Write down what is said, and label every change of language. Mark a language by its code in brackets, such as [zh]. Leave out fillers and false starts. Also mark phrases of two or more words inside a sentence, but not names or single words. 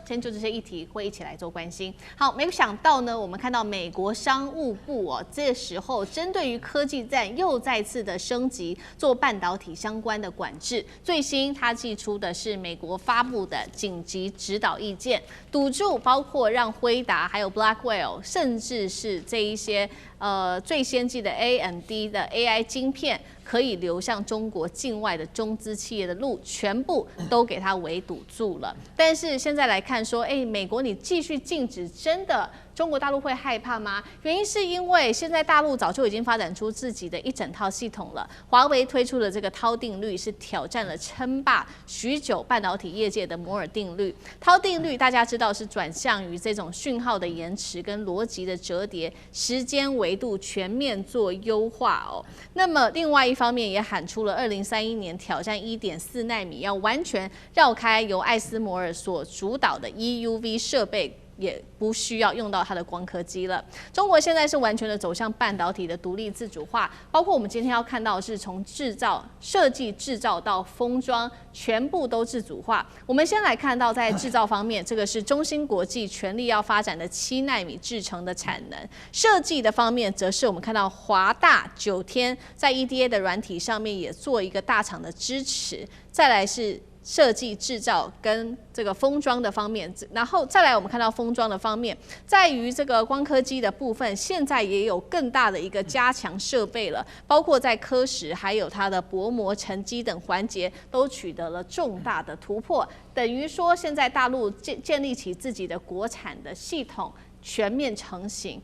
[zh] 今天就這些議題會一起來做關心。好，沒有想到呢，我們看到美國商務部哦，這時候針對於科技戰又再次的升級，做半導體相關的管制。最新他祭出的是美國發布的緊急指導意見，堵住包括讓輝達還有 Blackwell，甚至是這一些最先進的 AMD 的 AI 晶片可以流向中國境外的中資企業的路，全部都給它圍堵住了。但是現在來看說，美國你繼續禁止，真的中國大陸會害怕嗎？原因是因為現在大陸早就已經發展出自己的一整套系統了。華為推出的這個韜定律是挑戰了稱霸許久半導體業界的摩爾定律。韜定律大家知道是轉向於這種訊號的延遲跟邏輯的折疊，時間維度全面做優化哦。那麼另外一方面也喊出了2031年挑戰1.4奈米，要完全繞開由艾斯摩爾所主導的 EUV 設備，也不需要用到它的光刻機了。中國現在是完全的走向半導體的獨立自主化，包括我們今天要看到的是從制造、設計、制造到封裝，全部都自主化。我們先來看到在制造方面，這個是中芯國際全力要發展的7奈米製程的產能。設計的方面，則是我們看到華大、九天在 EDA 的軟體上面也做一個大廠的支持。再來是設計、製造跟這個封裝的方面，然後再來我們看到封裝的方面，在於這個光刻機的部分，現在也有更大的一個加強設備了，包括在刻蝕還有它的薄膜沉積等環節都取得了重大的突破，等於說現在大陸建立起自己的國產的系統全面成型。